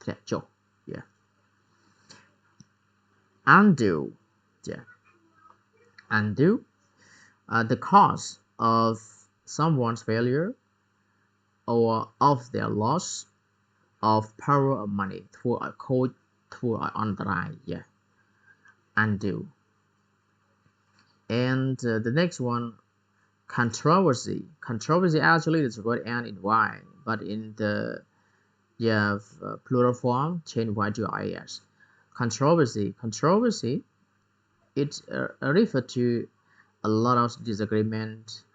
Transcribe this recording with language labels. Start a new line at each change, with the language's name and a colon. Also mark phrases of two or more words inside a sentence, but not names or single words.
English: Undo. The cause of someone's failure or of their loss of power or money
Khmer: ធ្វើឲ្យខូចធ្វើឲ្យអន្តរាយ
English: undo and the next one controversy actually is the word end in y but in the plural form change y to is controversy it refer to a lot of disagreement